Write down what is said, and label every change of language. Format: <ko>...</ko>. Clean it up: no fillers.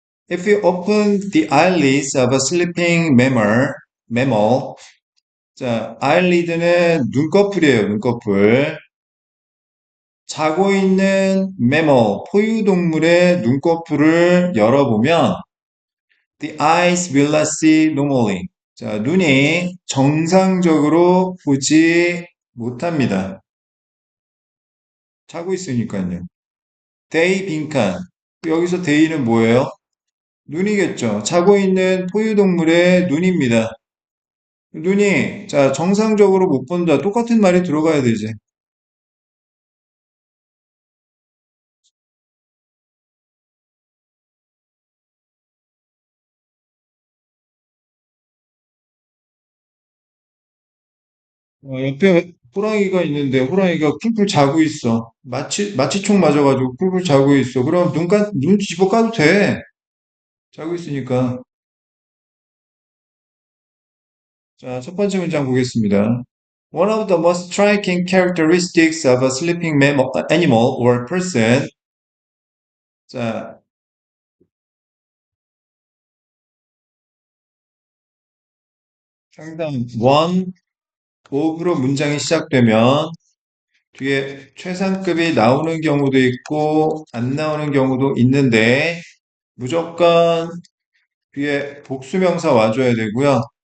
<en>If you open the eyelids of a sleeping mammal,</en> <ko>자, eyelid는 눈꺼풀이에요, 눈꺼풀. 자고 있는</ko> <en>mammal,</en> <ko>포유동물의 눈꺼풀을 열어보면</ko> <en>the eyes will not see normally.</en> <ko>자, 눈이 정상적으로 보지 못합니다. 자고 있으니까요. they 빈칸. 여기서 they는 뭐예요? 눈이겠죠. 자고 있는 포유동물의 눈입니다. 눈이, 자, 정상적으로 못 본다. 똑같은 말이 들어가야 되지. 옆에 호랑이가 있는데 호랑이가 쿨쿨 자고 있어. 마취총 맞아가지고 쿨쿨 자고 있어. 그럼 눈 집어 까도 돼. 자고 있으니까. 자, 첫 번째 문장 보겠습니다.</ko> <en>One of the most striking characteristics of a sleeping animal or person.</en> <ko>자, 상당 one of로 문장이 시작되면 뒤에 최상급이 나오는 경우도 있고 안 나오는 경우도 있는데 무조건 뒤에 복수명사 와줘야 되고요.</ko>